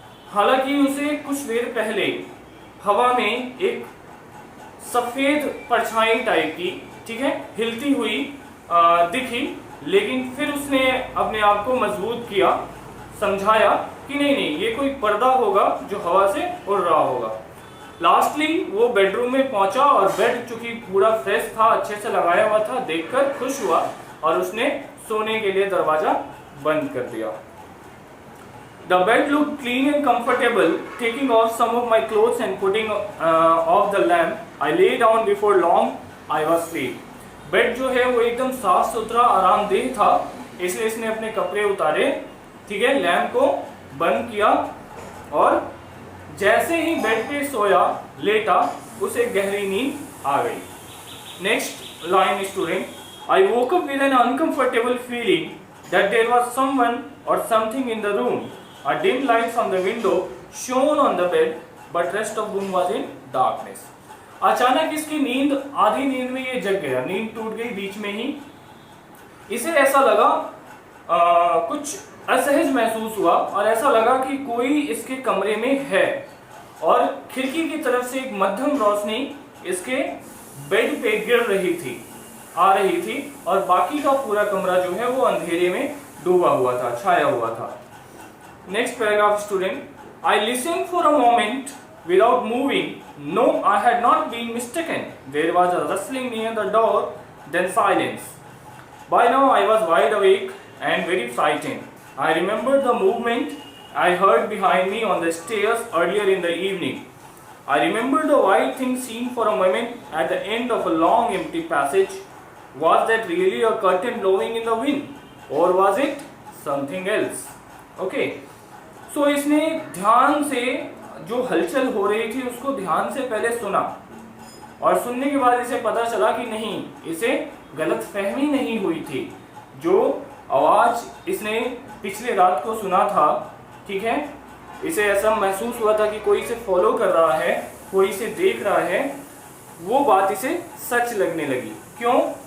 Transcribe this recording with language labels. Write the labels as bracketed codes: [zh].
[hi] हालांकि उसे कुछ देर पहले हवा में एक सफेद परछाई टाइप की, ठीक है, हिलती हुई दिखी, लेकिन फिर उसने अपने आप को मजबूत किया, समझाया कि नहीं नहीं, ये कोई पर्दा होगा जो हवा से उड़ रहा होगा। लास्टली वो बेडरूम में पहुंचा और बेड चूंकि पूरा फ्रेश था, अच्छे से लगाया हुआ था, देखकर खुश हुआ और उसने सोने के लिए दरवाजा बंद कर दिया। [en] The bed looked clean and comfortable. Taking off some of my clothes and putting off the lamp, I lay down. Before long, I was asleep. [hi] Bed जो है वो एकदम साफ सुथरा आरामदेह था, इसलिए इसने अपने कपड़े उतारे, ठीक है, लैम्प को बंद किया और जैसे ही बेड पे सोया, लेटा, उसे गहरी नींद आ गई। [en] Next line student. I woke up with an uncomfortable feeling that there was someone or something in the room. A dim light from the window shone on the bed, but rest of room was in darkness. [hi] अचानक इसकी नींद, आधी नींद में ये जग गया, नींद टूट गई बीच में ही। इसे ऐसा लगा, कुछ असहज महसूस हुआ और ऐसा लगा कि कोई इसके कमरे में है और खिड़की की तरफ से एक मध्यम रोशनी इसके बेड पे गिर रही थी, आ रही थी, और बाकी का पूरा कमरा जो है वो अंधेरे में डूबा हुआ था, छाया हुआ था। [en] Next paragraph student. I listened for a moment without moving. No, I had not been mistaken. There was a rustling near the door, then silence. By now I was wide awake and very frightened. I remembered the movement I heard behind me on the stairs earlier in the evening. I remembered the white thing seen for a moment at the end of a long empty passage. Was that really a curtain blowing in the wind? Or was it something else? Okay. [hi] सो इसने ध्यान से जो हलचल हो रही थी उसको ध्यान से पहले सुना, और सुनने के बाद इसे पता चला कि नहीं, इसे गलतफहमी नहीं हुई थी। जो आवाज इसने पिछले रात को सुना था, ठीक है, इसे ऐसा महसूस हुआ था कि कोई इसे फॉलो कर रहा है, कोई इसे देख रहा है, वो बात इसे सच लगने लगी। क्यों?